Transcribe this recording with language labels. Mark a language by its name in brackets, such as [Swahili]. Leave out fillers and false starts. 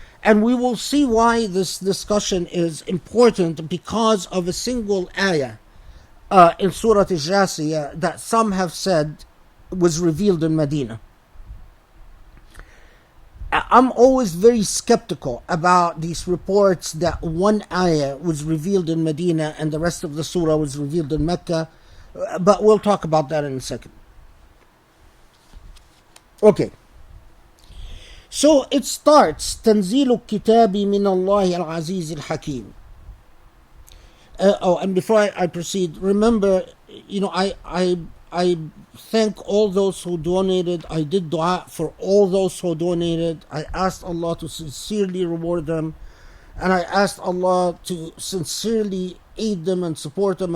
[English] And we will see why this discussion is important, because of a single ayah in Surah Al-Jathiya that some have said was revealed in Medina. I'm always very skeptical about these reports that one ayah was revealed in Medina and the rest of the surah was revealed in Mecca. But we'll talk about that in a second. Okay. So it starts, [Arabic] تنزيل الكتاب من الله العزيز الحكيم. [English] And before I proceed, remember, I I thank all those who donated. I did dua for all those who donated. I asked Allah to sincerely reward them, and I asked Allah to sincerely aid them and support them.